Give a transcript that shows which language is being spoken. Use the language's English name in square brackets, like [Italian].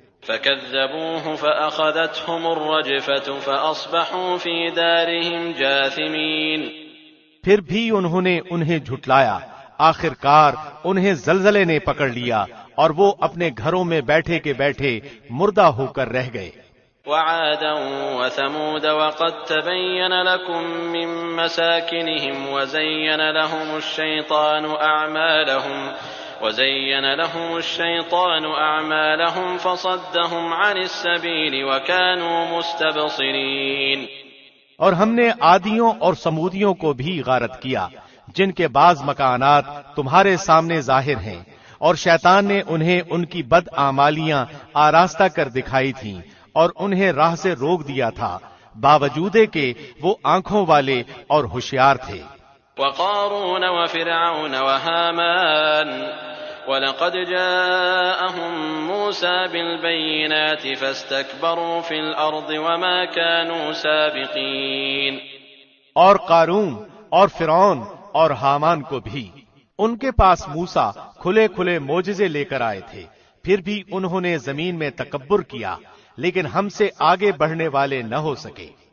[Arabic] فَكَذَّبُوهُ فَأَخَذَتْهُمُ الرَّجْفَةُ فَأَصْبَحُوا فِي دَارِهِمْ جَاثِمِينَ۔ [Urdu] پھر بھی انہوں نے انہیں جھٹلایا، آخر کار انہیں زلزلے نے پکڑ لیا اور وہ اپنے گھروں میں بیٹھے کے بیٹھے مردہ ہو کر رہ گئے۔ [Arabic] وعادا وثمود وقد تبين لكم من مساكنهم وزين لهم الشيطان أعمالهم فصدهم عن السبيل وكانوا مستبصرين۔ [Urdu] اور ہم نے عادیوں اور سمودیوں کو بھی غارت کیا جن کے بعض مکانات تمہارے سامنے ظاہر ہیں، اور شیطان نے انہیں ان کی بد اعمالیاں آراستہ کر دکھائی تھیں اور انہیں راہ سے روک دیا تھا، باوجود کہ وہ آنکھوں والے اور ہوشیار تھے۔ [Arabic] وقارون وفرعون وهامان ولقد جاءهم موسى بالبينات فاستكبروا في الأرض وما كانوا سابقين۔ [Urdu] اور قارون اور فرعون اور حامان کو بھی ان کے پاس موسیٰ کھلے کھلے معجزے لے کر آئے تھے، پھر بھی انہوں نے زمین میں تکبر کیا، لیکن ہم سے آگے بڑھنے والے نہ ہو سکے۔